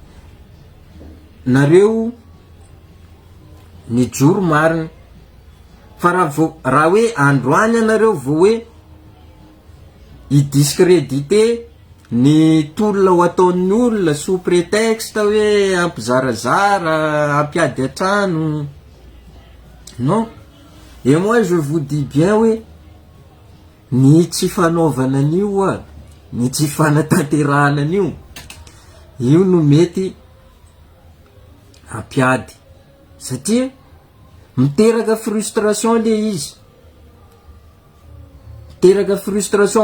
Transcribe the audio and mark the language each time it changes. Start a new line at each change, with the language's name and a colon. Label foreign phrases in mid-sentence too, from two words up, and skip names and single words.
Malagasy: nareo ny joro marina, fa raha hoe androany anareo vo hoe i-discrédité ny tolona ho ataon'ny olona
French: sous prétexte
Malagasy: hoe ampizarazara, ampiady atrano.
French: Non, et moi je vous dis bien
Malagasy: hoe ny tsy fanaovana an'io ny tsy fanatanterahana an'io, io no mety ampiady, satria miteraka frustration le izy, miteraka frustration.